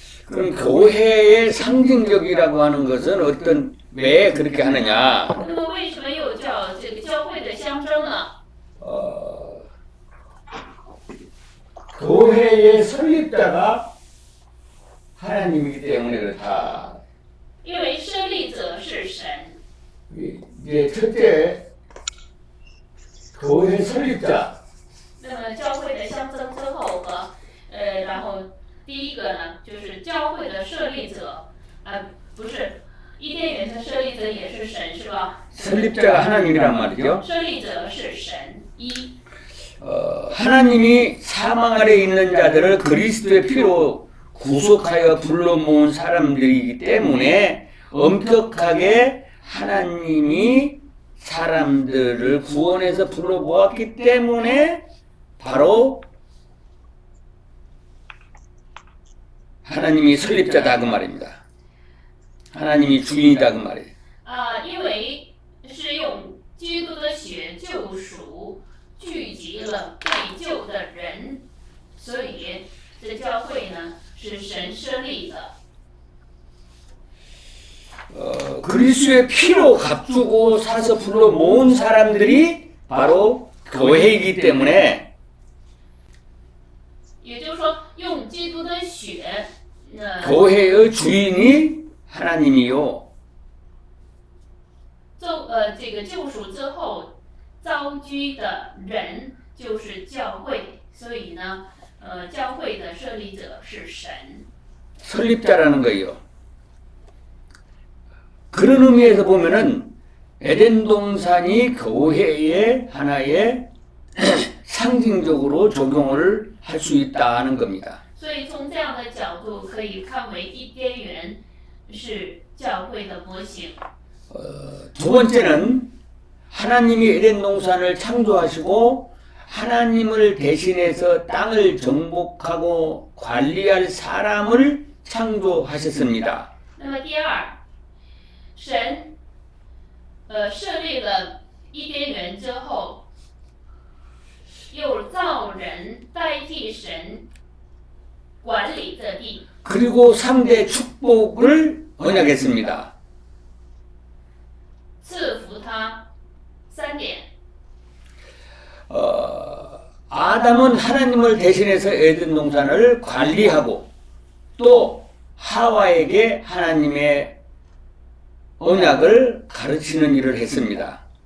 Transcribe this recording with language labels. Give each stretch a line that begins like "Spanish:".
Korean: 그럼 교회의 상징적이라고 하는 것은 왜 그렇게 하느냐?
Chinese: 那么为什么又叫这个教会的象征呢？
Korean: 교회의 설립자가 하나님이기 때문에 그렇다.
Chinese: 因为设立者是神。
Korean: 이제 첫째, 교회 설립자.
Chinese: 那么教会的象征之后和然后第一个呢，就是教会的设立者，不是伊甸园的设立者也是神，是吧？
Korean: 설립자가 하나님이란 말이죠.
Chinese: 设立者是神一。
Korean: 하나님이 사망 아래 있는 자들을 그리스도의 피로 구속하여 불러 모은 사람들이기 때문에 엄격하게 하나님이 사람들을 구원해서 불러 모았기 때문에 바로 하나님이 설립자다 그 말입니다. 하나님이 주인이다 그 말이에요.
Chinese: 因为是用基督的血救赎聚集了被救的人，所以这教会呢是神设立的。
Korean: 그리스도의 피로 값주고 사서 불러 모은 사람들이 바로 교회이기 때문에
Chinese: 也就是说，用基督的血，
Korean: 교회의 주인이 하나님이요.
Chinese: 这个救赎之后遭居的人就是教会，所以呢，教会的设立者是神。
Korean: 설립자라는 거예요. 그런 의미에서 보면은 에덴 동산이 교회의 하나의 상징적으로 적용을 할 수 있다는 겁니다.
Chinese: 所以从这样的角度可以看为伊甸园是教会的模型。
Korean: 두 번째는 하나님이 에덴 동산을 창조하시고 하나님을 대신해서 땅을 정복하고 관리할 사람을 창조하셨습니다.
Chinese: 那么第二，神设立了伊甸园之后，又造人代替神管理这地，
Korean: 그리고 3대 축복을 언약했습니다.
Chinese: 赐福他3点。
Korean: 아담은 하나님을 대신해서 에덴 동산을 관리하고 또 하와에게 하나님의 언약을 가르치는 일을 했습니다.